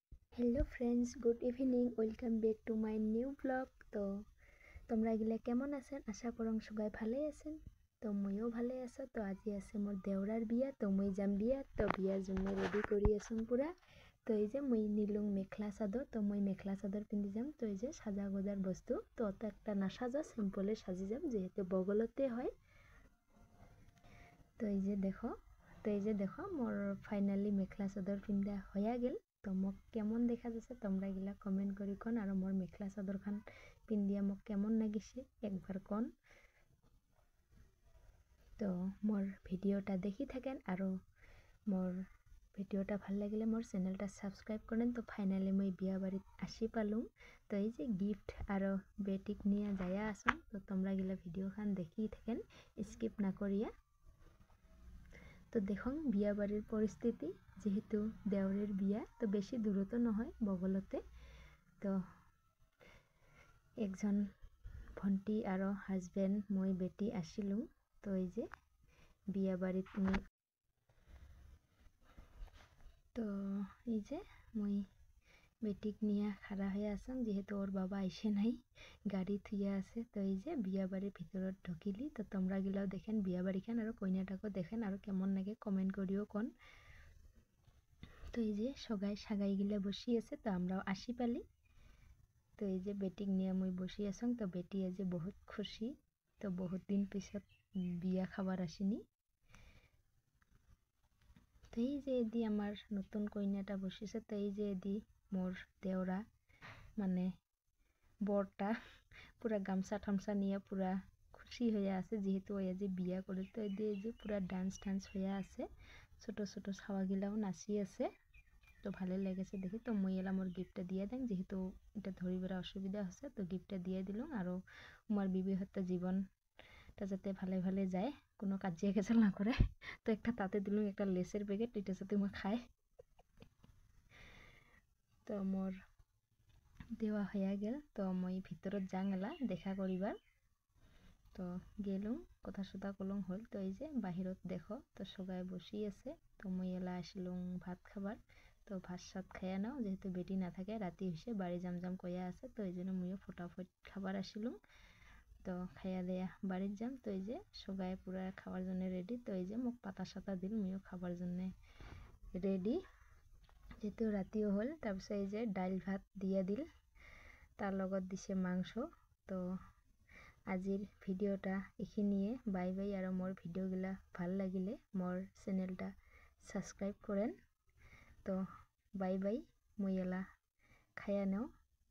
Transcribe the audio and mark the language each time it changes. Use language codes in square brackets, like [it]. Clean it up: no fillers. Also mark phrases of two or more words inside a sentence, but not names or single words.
[en] Hello friends, good evening. Welcome back to my new blog. [rkt] তো তোমরা গিলা কেমন আছেন? আশা করং সবাই ভালে আছেন। তো মইও ভালে আছো। তো আজি আছে মোর দেওরার বিয়া। তো মই যাম বিয়া। তো বিয়ার জন্য রেডি করি আছো পুরা। তো এই যে মই নিলুং মেখলা চাদর। তো মই মেখলা চাদর পিন্ধি যাম। তো এই যে সাজা গোজার বস্তু তো অত একটা না সাজা, সিম্পলে সাজি যাম, যেহেতু বগলতে হয়। তো এই যে দেখো মোর ফাইনালি মেখলা চাদর পিন্ধা হয়ে গেল। তো মোক কেমন দেখা যাচ্ছে তোমরা গিলা কমেন্ট করি কন, আর মোর মেখলা চাদর খান পিন্ধিয়া মোক কেমন লাগিছে একবার কন। তো মোর ভিডিওটা দেখি থাকেন, আর মোর ভিডিওটা ভাল লাগিলে মোর চ্যানেলটা সাবস্ক্রাইব করেন। তো ফাইনালি মই বিয়া বাড়িত আসি পালুম। তো এই যে গিফট আর বেটিক নিয়ে যায়া আসুন। তো তোমরা গিলা ভিডিও খান দেখি থাকেন, স্কিপ না করিয়া। তো দেখুন বিয়া বাড়ির পরিস্থিতি, যেহেতু দেওরের বিয়া তো বেশি দূরতো নহয়, বগলতে। তো একজন ভণ্টি আর হাজবেন্ড মই বেটি আসিলুম। তো এই যে বিয়া বাড়িত তো এই যে মই বেটিক নিয়ে খাড়া হয়ে আসলাম, যেহেতু ওর বাবা আইসে নাই, গাড়ি থুইয়া আছে। তো এই যে বিয়া বাড়ির ভিতরত ঢুকিলি। তো তোমরা গিলাও দেখেন বিয়া বাড়িখান, আর কইনাটাকে দেখেন, আর কেমন লাগে কমেন্ট করিও কোন। তো এই যে সগাই সাগাই গিলা বসি আছে। তো আমরাও আসি পালি। তো এই যে বেটিক নিয়ে মই বসি আছং। তো বেটি যে বহুত খুশি। তো বহুত দিন পিছত বিয়া খাবার আসিনি। তো এই যে এদি আমার নতুন কইনাটা বসিছে। তো এই যে এদি মোর দেওরা, মানে বরটা পুরা গামছা ঠামছা নিয়ে পুরা খুশি হয়ে আছে, যেহেতু ওই যে বিয়া করে। তো এই যে পুরা ডান্স টান্স হয়ে আছে, ছোট ছোট ছাওয়াগিলাও নাচি আছে। তো ভালো লেগেছে দেখি। তো মই এলাম ওর গিফটটা দিয়ে দেন, যেহেতু এটা ধরিবার অসুবিধা হচ্ছে। তো গিফটটা দিয়ে দিলাম, আরও আমার বিবাহিত জীবনটা যাতে ভালে ভালে যায়, কোনো কাজিয়া কেচাল না করে। তো একটা তাতে দিলাম একটা লেসের প্যাকেট, এটা যাতে মই খাই। তো মোর দেওয়া হয়ে গেল। তো মই ভিতরত যাং এলা দেখা করিবার। তো গেলুম, কথা সথা কলং হল। তো এই যে বাহিরত দেখো তো সবাই বসি আছে। তো মই এলা আসিলুম ভাত খাবার। তো ভাত সাত খাইয়া নাও, যেহেতু বেটি না থাকে, রাতি হয়েছে, বাড়ি যাম যাম কইয়া আছে। তো এই জন্য মইও ফটাফট খাবার আসিলুম। তো খাইয়া দেয়া বাড়ির যাম। তো এই যে সবাই পুরা খাওয়ার জন্য রেডি। তো এই যে মোক পাতা সাতা দিল, মইও খাবার জন্য রেডি, যেহেতু রাতিও হল। তাৰপিছত এই যে ডাইল ভাত দিয়া দিল, তার লগত দিছে মাংস। তো আজির ভিডিওটা এখিনিয়ে। [en] bye bye. [rkt] আর মোর ভিডিওগুলা ভাল লাগিলে মোর চ্যানেলটা সাবস্ক্রাইব করেন। তো [en] bye bye. [rkt] মই এলা খাইয়া নেও।